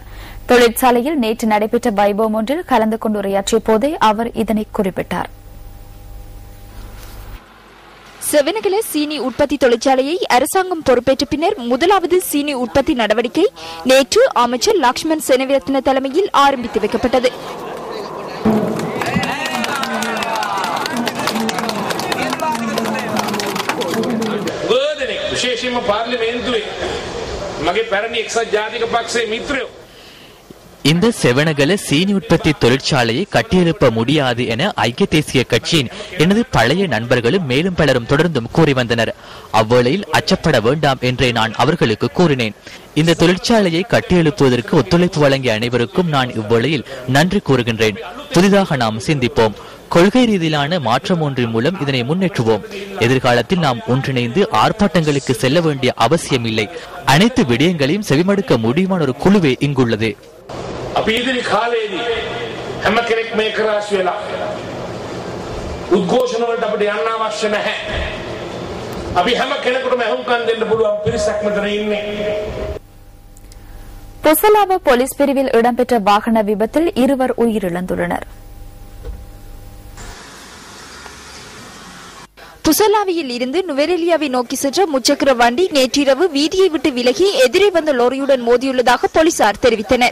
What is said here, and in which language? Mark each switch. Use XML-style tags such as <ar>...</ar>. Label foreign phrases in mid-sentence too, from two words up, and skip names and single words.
<ta>தொழிற்சாலையில் நேற்று நடைபெற்ற வைபவம் ஒன்றில் கலந்து கொண்டு உரையாற்றிய போதே அவர் இதனை குறிப்பிட்டார். செவனகல சீனி உற்பத்தி தொழிற்சாலையை அரசாங்கம் பொறுப்பேற்ற பின்னர் முதலாவது சீனி உற்பத்தி நடவடிக்கை நேற்று அமைச்சர் லக்ஷ்மண் செனவிரத்ன தலைமையில் ஆரம்பித்து வைக்கப்பட்டது.</ta> <si>විශේෂයෙන්ම පාර්ලිමේන්තුවේ මගේ පැරණි එක්සත් ජාතික පක්ෂයේ මිත්‍රයෝ</si> <ta>இந்த செவனகல சீனி உற்பத்தி தொழிற்சாலையை கட்டியெழுப்ப முடியாது என ஐக்கிய தேசிய கட்சியின் எனது பழைய நண்பர்களும் மேலும் பலரும் தொடர்ந்தும் கூறி வந்தனர். அவ்வேளையில் அச்சப்பட வேண்டாம் என்றே நான் அவர்களுக்கு கூறினேன். இந்த தொழிற்சாலையை கட்டியெழுப்புவதற்கு ஒத்துழைப்பு வழங்கிய அனைவருக்கும் நான் இவ்வேளையில் நன்றி கூறுகின்றேன். புதிதாக நாம் சிந்திப்போம். கொள்கை ரீதியிலான மாற்றம் ஒன்றின் மூலம் இதனை முன்னேற்றுவோம். எதிர்காலத்தில் நாம் ஒன்றிணைந்து ஆர்ப்பாட்டங்களுக்கு செல்ல வேண்டிய அவசியம் இல்லை. அனைத்து விடயங்களையும் செவிமடுக்க முடியுமான ஒரு குழுவே இங்குள்ளது.</ta> <si>අපි ඉදිරි කාලයේදී හැම කෙනෙක් මේ කරාස් වෙලා උද්ඝෝෂණ වලට අපිට යන්න අවශ්‍ය නැහැ. අපි හැම කෙනෙකුටම අහුම්කම් දෙන්න පුළුවන් පිරිසක් මෙතන ඉන්නේ.</si> <ta>புசலாவ போலீஸ் பிரிவில் இடம்பெற்ற வாகன விபத்தில் 2 உயிரிழந்துள்ளனர். புசலாவியில் இருந்து நுவரெலியாவை நோக்கி சென்ற முச்சக்கர வண்டி நேற்றிரவு வீதியை விட்டு விலகி எதிரே வந்த லோரியுடன் மோதியுள்ளதாக போலீசார் தெரிவித்தனர்.</ta>